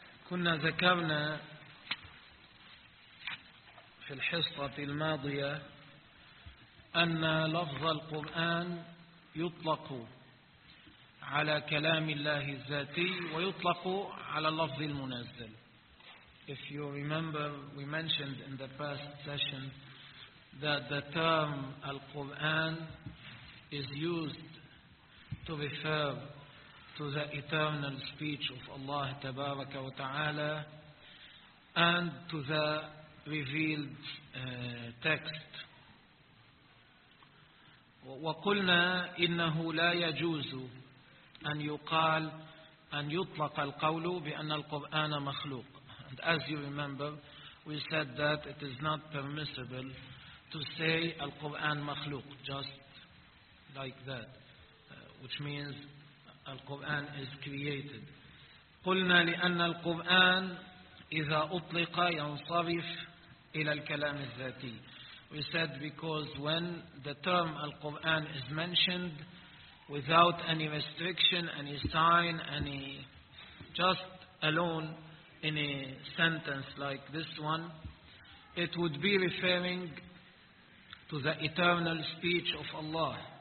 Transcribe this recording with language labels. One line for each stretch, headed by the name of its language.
Arabic: كنا ذكرنا في الحصة الماضية أن لفظ القرآن يطلق على كلام الله الذاتي ويطلق على اللفظ المنزل.
English: If you remember, we mentioned in the past session that the term Al-Quran is used to refer to the eternal speech of Allah Tabaraka wa Ta'ala and to the revealed text.
Arabic: وقلنا إنه لا يجوز أن يقال أن يطلق القول بأن القرآن مخلوق.
English: And as you remember, we said that it is not permissible to say Al-Quran makhluq, just like that, which means Al-Quran is created.
Arabic: قلنا لأن القرآن إذا أطلق ينصرف إلى الكلام الذاتي.
English: We said because when the term Al-Quran is mentioned without any restriction, any sign, any just alone in a sentence like this one, it would be referring to the eternal speech of Allah.